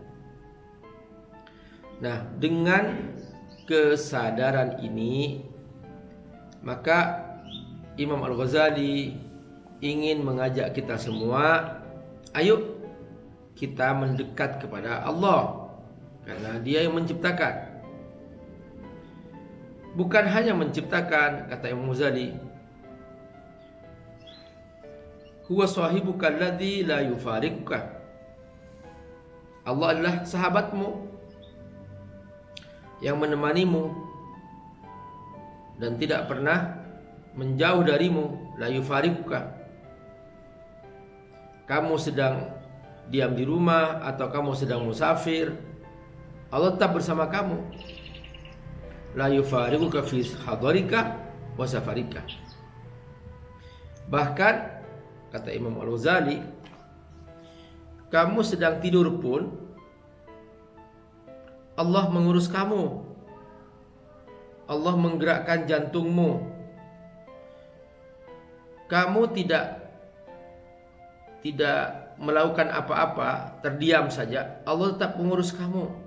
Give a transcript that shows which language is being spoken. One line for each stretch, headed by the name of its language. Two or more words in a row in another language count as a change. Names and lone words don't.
Indonesian: Nah, dengan kesadaran ini, maka Imam Al-Ghazali ingin mengajak kita semua, ayo kita mendekat kepada Allah, karena Dia yang menciptakan. Bukan hanya menciptakan, kata Imam Ghazali,
Arabic: هو صاحبك الذي لا يفارقك.
Indonesian: Allah adalah sahabatmu yang menemanimu dan tidak pernah menjauh darimu.
Arabic: لا يفارقك.
Indonesian: Kamu sedang diam di rumah atau kamu sedang musafir, Allah tetap bersama kamu.
Arabic: لا يفارقك في حضرك وسفرك.
Indonesian: Bahkan kata Imam Al-Ghazali, kamu sedang tidur pun Allah mengurus kamu. Allah menggerakkan jantungmu. Kamu tidak melakukan apa-apa, terdiam saja, Allah tetap mengurus kamu.